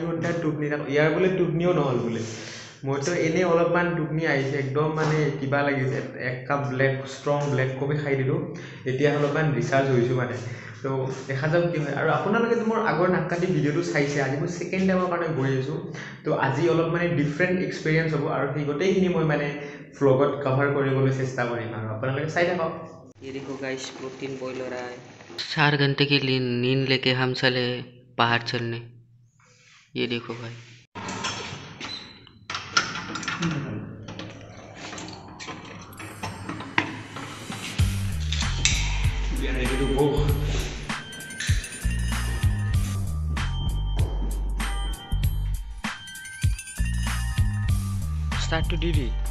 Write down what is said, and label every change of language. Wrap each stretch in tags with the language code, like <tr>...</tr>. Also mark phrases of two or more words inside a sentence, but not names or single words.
<as>ঘণ্টাৰ টোপনি ইয়াৰ বোলে টোপনিও নহ'ল বোলে মইতো এনেই অলপমান টোপনি আহিছে একদম মানে কিবা লাগিছে এক কাপ</as> <en>strong black coffee</en> <as>খাই দিলোঁ এতিয়া অলপমান ৰিচাৰ্জ হৈছোঁ মানে তো দেখা যাওক কি হয় আৰু আপোনালোকেতো মোৰ আগৰ নাককাটি ভিডিঅ'টো চাইছে আজি মই</as> <en>second timeৰ</en> <as>কাৰণে গৈ আছোঁ তো আজি অলপ মানে</as> <en>different experience</en> <as>হ'ব আৰু সেই গোটেইখিনি মই মানে ভ্লগত কভাৰ কৰিবলৈ চেষ্টা কৰিম আৰু আপোনালোকে চাই থাকক</as> <hi>ये देखो गाइस</hi> <en>protein boil</en> <hi>हो रहा है 4 घंटे की नींद लेके हम चले बाहर चलने ये देखो भाई</hi> <en>Start to Didi.</en>